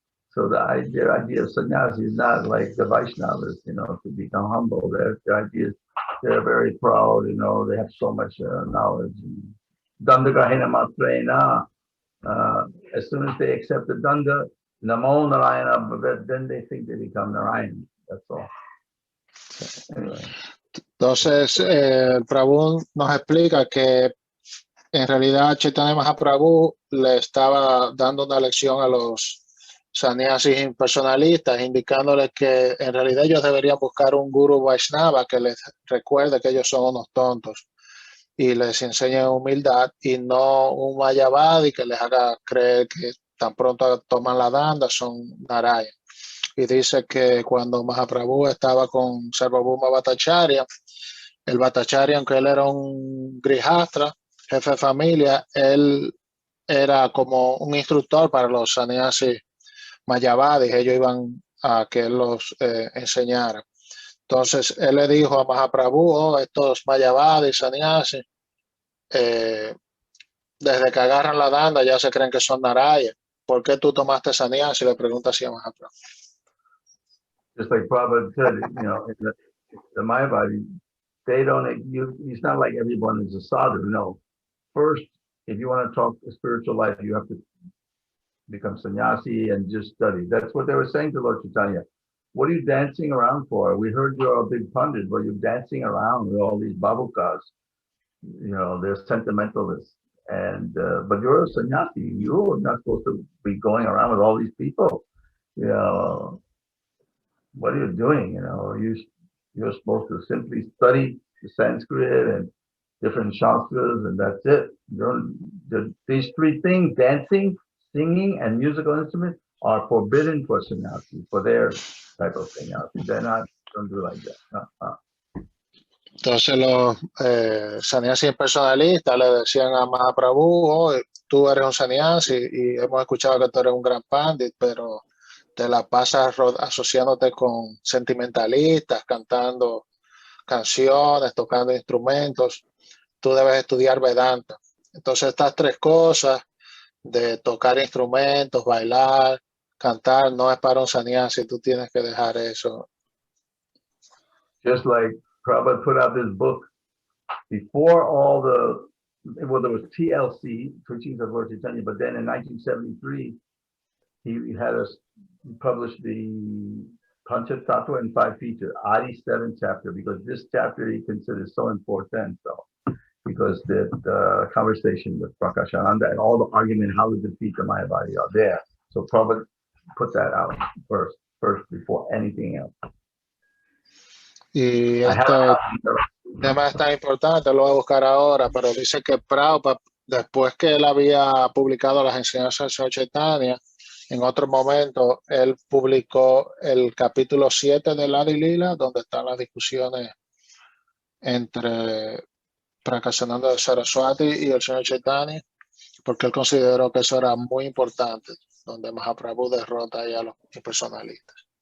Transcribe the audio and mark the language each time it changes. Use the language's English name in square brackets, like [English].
[English] So the idea of sannyasi is not like the Vaishnavas, you know, to become humble. The idea is they're very proud, you know, they have so much knowledge. [Sanskrit] Dandagahina matrena. [English] As soon as they accept the danda, [Sanskrit] namo narayana bhavet, [English] then they think they become Narayan. That's all. Anyway. [Spanish] Entonces, Prabhu nos explica que en realidad Chaitanya Mahaprabhu le estaba dando una lección a los sannyasis impersonalistas, indicándoles que en realidad ellos deberían buscar un guru Vaishnava que les recuerde que ellos son unos tontos y les enseñe humildad, y no un Mayavadi que les haga creer que tan pronto toman la danda son Narayan. Y dice que cuando Mahaprabhu estaba con Sarvabhauma Bhattacharya, el Bhattacharya, aunque él era un grihastra, jefe de familia, él era como un instructor para los sannyasis Mayavadis. Ellos iban a que él los enseñara. Entonces él le dijo a Mahaprabhu, oh, estos Mayavadis, sannyasis, desde que agarran la danda ya se creen que son Narayana. ¿Por qué tú tomaste sannyasi? Le pregunta así a Mahaprabhu. [English] Just like Prabhupada said, you know, in the Mayavadi, they don't, it's not like everyone is a sadhu. No. First, if you want to talk spiritual life, you have to become sannyasi and just study. That's what they were saying to Lord Chaitanya. What are you dancing around for? We heard you're a big pundit, but you're dancing around with all these babukas. You know, they're sentimentalists. And but you're a sannyasi. You're not supposed to be going around with all these people. You know, what are you doing? You know, you're supposed to simply study the Sanskrit and different shastras, and that's it. These three things, dancing, singing, and musical instruments, are forbidden for sannyasi, for their type of sannyasi. They're not, don't do like that. [Spanish] Entonces los sannyasis personalistas le decían a Mahaprabhu, oh, tú eres un sannyasi y hemos escuchado que tú eres un gran pandit, pero te la pasas asociándote con sentimentalistas, cantando canciones, tocando instrumentos. Tú debes estudiar Vedanta. Entonces estas tres cosas de tocar instrumentos, bailar, cantar, no es para un sannyasi. Tú tienes que dejar eso. [English] Just like Prabhupada put out this book before all well, there was TLC, Teachings of Lord Chaitanya, but then in 1973, he published the Panchatattva in 5 features, Adi 7 chapter, because this chapter he considers so important. So, because the conversation with Prakashananda and all the argument how to defeat the Mayavadi are there. So Prabhupada put that out first before anything else. [Spanish] Y este tema es tan importante, lo voy a buscar ahora, pero dice que Prabhupada, después que él había publicado las enseñanzas del Señor Chaitanya, en otro momento él publicó el capítulo 7 del Adi Lila, donde están las discusiones entre Prakasananda de Saraswati y el Señor Chaitanya, porque él consideró que eso era muy importante, donde Mahaprabhu derrota ahí a los impersonalistas.